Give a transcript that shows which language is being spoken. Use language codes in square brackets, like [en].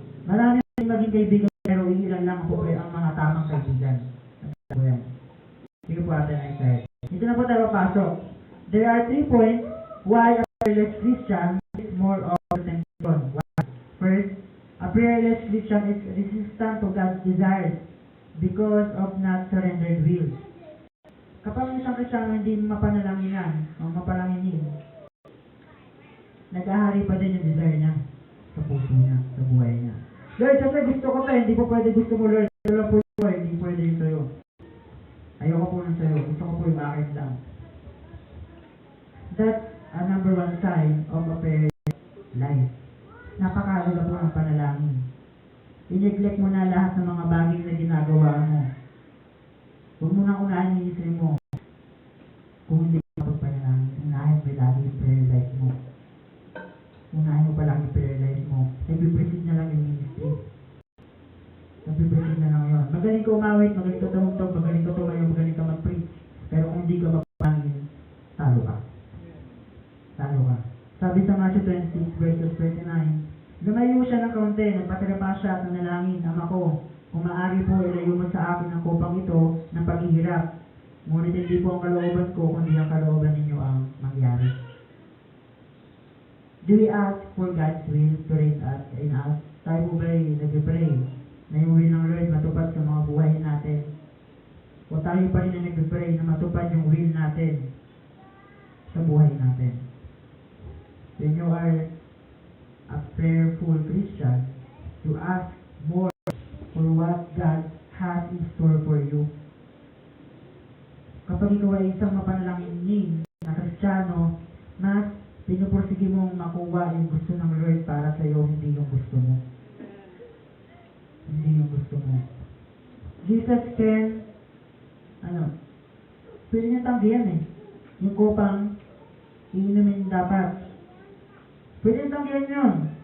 [tl] Marami rin maging kaibigan pero ilan lang po ang mga tamang kaibigan. Sige po atin ang isa. Dito na po tayo papasok. [en] There are 3 points why a prayerless Christian is more of temptation. First, a prayerless Christian is resistant to God's desires because of not surrendered will. [tl] Kapag isang Kristiyano hindi mapanalanginan o mapalanginin, nag-ahari pa din yung desire niya sa puso niya, sa buhay niya. Lord, kasi gusto ko pa, hindi po pwede gusto mo, Lord. Ito lang po ito, hindi pwede yung sa'yo. Ayoko po ng sa'yo, gusto ko po yung akin lang. [en] That's a number 1 sign of a prayerless life. [tl] Napakahalaga po ng panalangin. I-neglect mo na lahat ng mga bagay na ginagawa mo. Huwag mo nang unahin yung isip mo. Kung hindi ka magpanalangin, unahin mo lagi yung prayer life mo. Unahin mo palagi yung prayer life mo. Nagbipreside na lang yung ministry. Nagbipreside na lang yun. Magaling ka umawit, magaling ka tumugtog, magaling ka tumayo, magaling ka mag-preach. Pero kung hindi ka magpanalangin, talo ka. Talo ka. Sabi sa Matthew 26 verses 29, lumayo siya ng kaunti, nagpatira siya at nanalangin, Ama ko, kung maaari po, ilayo mo sa akin ang kupang ito ng paghihirap. Ngunit hindi po ang kalooban ko, kundi ang kalooban ninyo ang mangyari. [en] Do we ask for God's will to reign in us? [tl] Tayo po ba'y nag-pray na yung will ng Lord matupad sa mga buhay natin? O tayo pa rin na nag-pray na matupad yung will natin sa buhay natin? [en] When you are a prayerful Christian, you ask more for what God has in store for you. [tl] Kapag ikaw ay isang mapanalangin na Kristiyano, mas pinupursige mong makuha yung gusto ng Lord para sa iyo, hindi yung gusto mo. Hindi yung gusto mo. [en] Jesus can, [tl] pwede niya tanggihan yung kupang iinumin dapat. Pwede niya tanggihan yun.